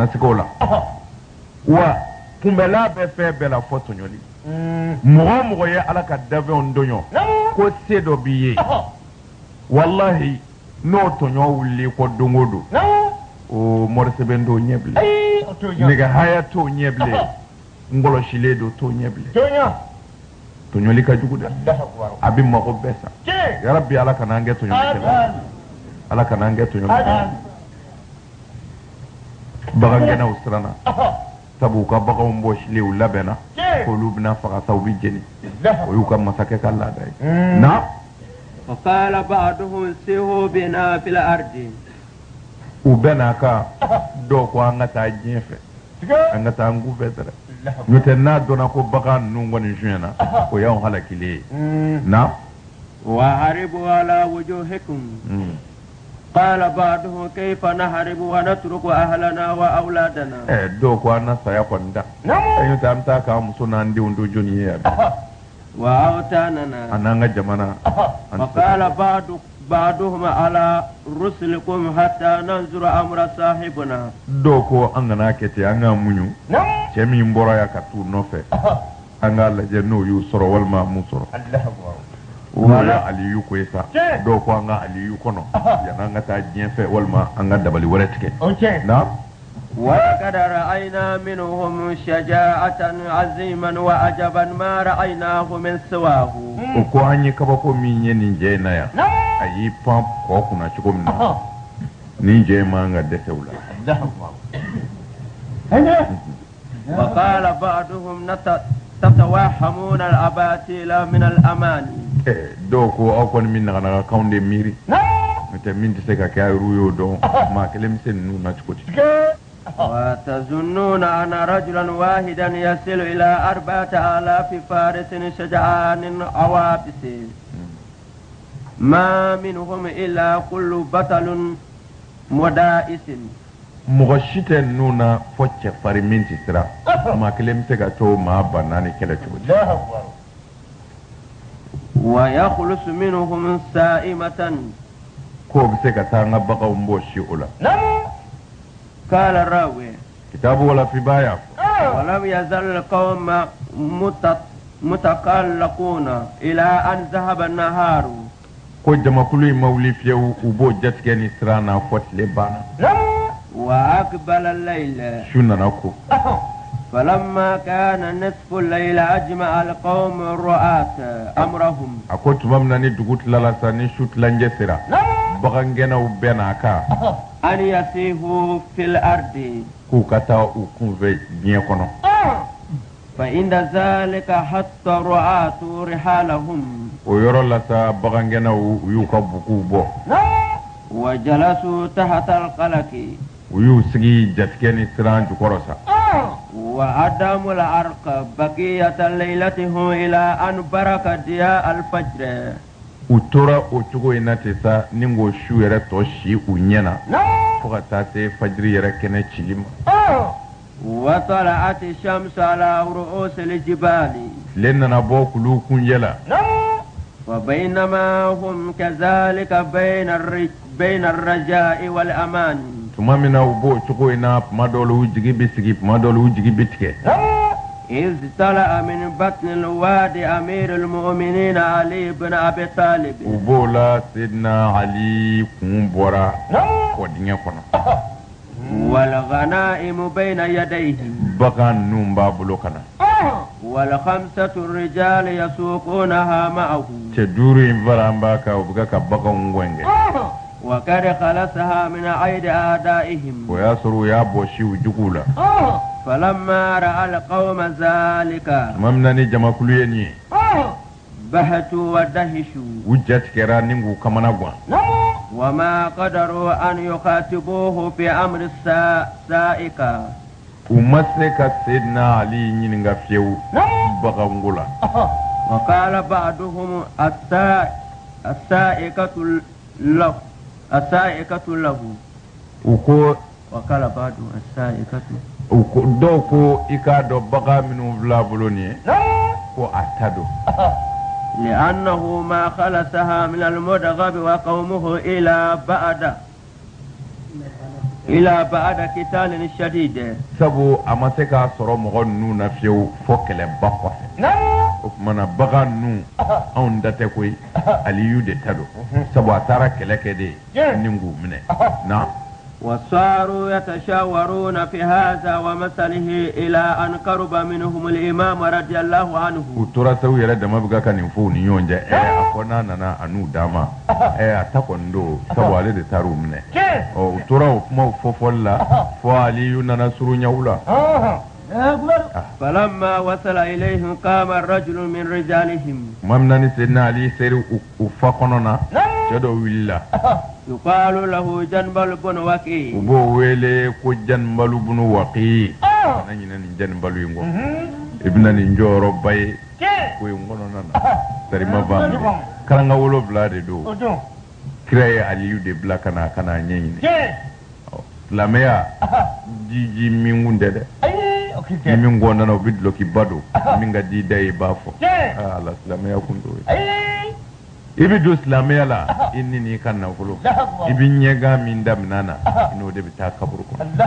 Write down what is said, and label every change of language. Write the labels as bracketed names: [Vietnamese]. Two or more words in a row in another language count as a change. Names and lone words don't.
[Bambara] sig'o la wa kunbɛla bɛ fɛn bɛɛ la fɔ tɔɲɔli mɔgɔ o mɔgɔ ye ala ka dafɛnw dɔɲɔ ko se dɔ b'i ye walahi n'o tɔɲɔ wulili kɔ don o don o mɔrisɛbɛn t'o ɲɛ bilen nɛgɛ haya t'o ɲɛ bilen ngɔlɔsilen don t'o ɲɛ bilen tɔɲɔli ka jugu dɛ a bɛ mago bɛɛ sa yarabi ala kana an kɛ tɔɲɔlikɛla ala kana an kɛ tɔɲɔlikɛla bagangɛnnaw siranna sabu u ka baganw bɔsilen u labɛnna k'olu bɛna faga sa u bɛ jeni o y'u ka masakɛ ka laada ye na [Arabic] وقال بعضهم سيروا بنا في الأرض [Bambara] u bɛɛ n'a kan dɔw ko an ka taa diɲɛ fɛ an ka taa an gu fɛ dɛrɛ n'o tɛ n'a dɔnna ko bagan ninnu kɔni sonyɛna o y'anw halakilen ye na [Arabic] وهربوا على وجوهكم قال بعضهم كيف نهرب ونترك أهلنا وأولادنا [Bambara] dɔw ko an na saya kɔni da n'o tɛ an bɛ taa k'an muso n'an denw to jɔnni ye yan [Arabic] وأوتاننا [Bambara] an n'an ka jamana [Arabic] وقال بعضهم على رسلكم حتى ننظر أمر صاحبنا [Bambara] dɔw ko an kana kɛ ten an ka muɲu cɛ min bɔra yan ka t'u nɔfɛ an k'a lajɛ n'o y'u sɔrɔ walima mun sɔrɔ n'o ye aliyu ko ye sa dɔw ko an ka aliyu kɔnɔ yan'an ka taa diɲɛ fɛ walima an ka dabali wɛrɛ tigɛ na [Arabic] ولقد رأينا منهم شجاعة عظيما وعجبا ما رأيناه من سواه [Bambara] o ko an ye kabako min ye nin jɛ in na yan a y'i pan kɔ kunna cogo min na nin jɛ in man ka dɛsɛ u la [Arabic] وقال بعضهم تتوهمون الأباطيل من الأماني [Bambara] dɔw ko aw kɔni min naganagakanw de miiri n'o tɛ min tɛ se ka kɛ a y'u y'o dɔn maa kelen bɛ se ninnu na cogo di [Arabic] وتظنون أن رجلا واحدا يصل إلى 4000 فارس شجعان عوابس ما منهم إلا كل بطل مدائس [Bambara] mɔgɔ si tɛ ninnu na fɔ cɛfarin min tɛ siran maa kelen bɛ se ka to maa ba naani kɛlɛ cogo di [Arabic] ويخلص منهم سائمة [Bambara] k'o bɛ se ka taa an ka baganw bɔ si o la [Arabic] قال الراوي [Bambara] kitaabu wala fi b'a y'a fɔ [Arabic] ولم يزل القوم متقلقون إلى أن ذهب النهار [Bambara] ko jamakulu in ma wuli fiyewu u b'o jatigɛ ni siran na fɔ tile banna [Arabic] وأقبل الليل [Bambara] su nana ko [Arabic] فلما كان نصف الليل أجمع القوم الرعاة أمرهم [Bambara] a ko tuma min na ni dugu tilala sa ni su tilancɛ sera bagangɛnnaw bɛɛ n'a kan [Arabic] أن يسيحوا في الأرض [Bambara] k'u ka taa u kunfɛ diɲɛ kɔnɔ [Arabic] فإن ذلك حتى الرعاة رحالهم [Bambara] o yɔrɔ la sa bagangɛnnaw u y'u ka buguw bɔ [Arabic] وجلسوا تحت القلق [Bambara] u y'u sigi jatigɛ ni siran jukɔrɔ sa [Arabic] وعدموا العرق بقية ليلتهم إلى أن برك ضياء الفجر [Bambara] u tora o cogo in na ten sa ni k'o su yɛrɛ tɔ si u ɲɛ na fo ka taa se fajiri yɛrɛ kɛnɛ cili ma [Arabic] وطلعت الشمس على رؤوس الجبال [Bambara] tile nana bɔ kulu kunjɛ la [Arabic] وبينما هم كذلك بين الرجاء والأمان [Bambara] tuma min na u b'o cogo in na tuma dɔw la u jigi bɛ sigi tuma dɔw la u jigi bɛ tigɛ [Arabic] إذ طلع من بطن الوادي أمير المؤمنين علي بن أبي طالب [Bambara] u b'o la Seydina Ali kun bɔra kɔ dingɛ kɔnɔ [Arabic] والغنائم بين يديه [Bambara] bagan ninnu b'a bolo ka na [Arabic] والخمسة الرجال يسوقونها معه [Bambara] cɛ duuru in fara an b'a kan u bɛ ka baganw gɛngɛ [Arabic] وقد خلصها من أيدي أعدائهم [Bambara] o y'a sɔrɔ u y'a bɔsi u juguw la [Arabic] فلما رأى القوم ذلك [Bambara] tuma min na ni jamakulu ye nin ye [Arabic] بهتوا ودهشوا [Bambara] u jatigɛra ni k'u kamana gan [Arabic] وما قدروا أن يخاطبوه في أمر السائق [Bambara] u ma se ka Seydina Ali ɲininka fiyewu baganko la [Arabic] وقال بعضهم السائقة له [Bambara] u ko [Arabic] وقال بعضهم السائقة [Bambara] dɔw ko i k'a dɔn bagan minnu fil'a bolo nin ye ko a ta don [Arabic] لأنه ما خلصها من المدغب وقومه إلى بعد قتال شديد [Bambara] sabu a ma se k'a sɔrɔ mɔgɔ ninnu na fiyewu fo kɛlɛba kɔfɛ o kumana bagan ninnu anw da tɛ koyi aliyu de ta don sabu a taara kɛlɛ kɛ de ni k'u minɛ na [Arabic] وصاروا يتشاورون في هذا ومثله إلى أن قرب منهم الإمام رضي الله عنه [Bambara] u tora se u yɛrɛ dama bɛ ka nin fɔ u ni ɲɔgɔn cɛ a fɔ n'a nana a n'u d'a ma a ta kɔni don sabu ale de taara u minɛ u tora o kumaw fɔfɔli la fɔ aliyu nana surunya u la [Arabic] فلما وصل إليهم قام الرجل من رجالهم [Bambara] tuma min na ni Seydina Ali seri u fa kɔnɔ na cɛ dɔ wulila [Arabic] يقال له جنبل بن وكيع [Bambara] u b'o wele ko Janibalu bunu Waqi kana ɲinɛ nin Janibalu in kɔ i bɛna nin jɔyɔrɔba ye ko in kɔnɔna na sarima b'a minɛ karanga 7 de don kira ye Aliyu de bila ka na ɲɛɲini silamɛya jiji min kun tɛ dɛ ni min gɔnnana u bɛ dulokiba don min ka di da ye i b'a fɔ ala silamɛya kun t'o ye i bɛ don silamɛya la i ni n'i ka nafolo i bɛ ɲɛgan min daminɛ na i n'o de bɛ taa kaburu kɔnɔ